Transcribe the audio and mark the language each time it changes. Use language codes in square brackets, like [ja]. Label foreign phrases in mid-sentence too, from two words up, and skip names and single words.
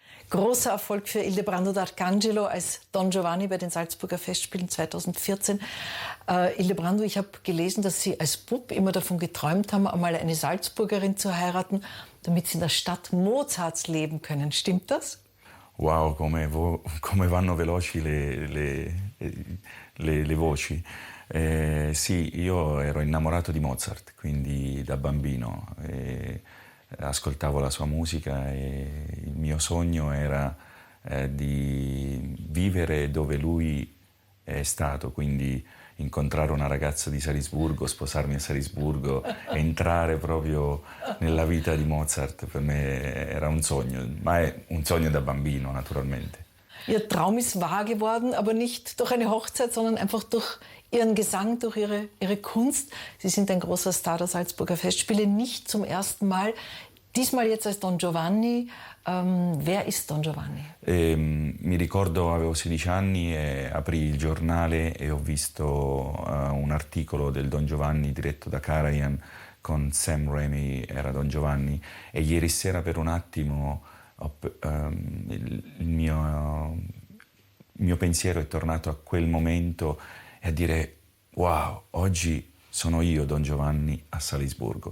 [de] Großer Erfolg für Ildebrando D'Arcangelo als Don Giovanni bei den Salzburger Festspielen 2014. Ildebrando, ich habe gelesen, dass Sie als Bub immer davon geträumt haben, einmal eine Salzburgerin zu heiraten, damit Sie in der Stadt Mozarts leben können. Stimmt das? [it] Wow, come vanno veloci le voci. Sì, io ero innamorato di Mozart, quindi da bambino. Ascoltavo la sua musica e il mio sogno era di vivere dove lui è stato, quindi incontrare una ragazza di Salisburgo, sposarmi a Salisburgo, entrare proprio nella vita di Mozart, per me era un sogno, ma è un sogno da bambino naturalmente. [de] Ihr Traum ist wahr geworden, aber nicht durch eine Hochzeit, sondern einfach durch Ihren Gesang, durch Ihre Kunst. Sie sind ein großer Star der Salzburger Festspiele, nicht zum ersten Mal. Diesmal jetzt als Don Giovanni. Wer ist Don Giovanni? [it] Mi ricordo, avevo 16 anni e aprì il giornale e ho visto un articolo del Don Giovanni diretto da Karajan con Sam Raimi, era Don Giovanni, e ieri sera per un attimo il mio pensiero è tornato a quel momento e a dire wow, oggi sono io Don Giovanni a Salisburgo.